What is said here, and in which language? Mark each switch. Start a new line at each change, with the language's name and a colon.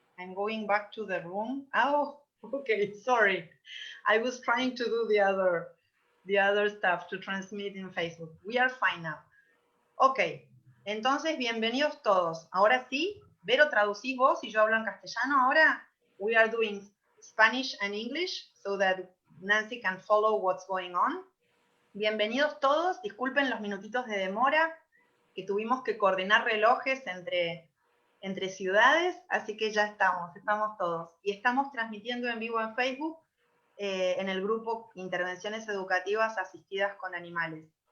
English: I'm going back to the room. Oh, okay, sorry. I was trying to do the other stuff to transmit in Facebook. We are fine now.
Spanish: Ok, entonces bienvenidos todos. Ahora sí, Vero, traducís vos y yo hablo en castellano. Ahora
English: we are doing Spanish and English so that Nancy can follow what's going on.
Spanish: Bienvenidos todos. Disculpen los minutitos de demora, que tuvimos que coordinar relojes entre ciudades, así que ya estamos todos. Y estamos transmitiendo en vivo en Facebook en el grupo Intervenciones Educativas Asistidas con Animales.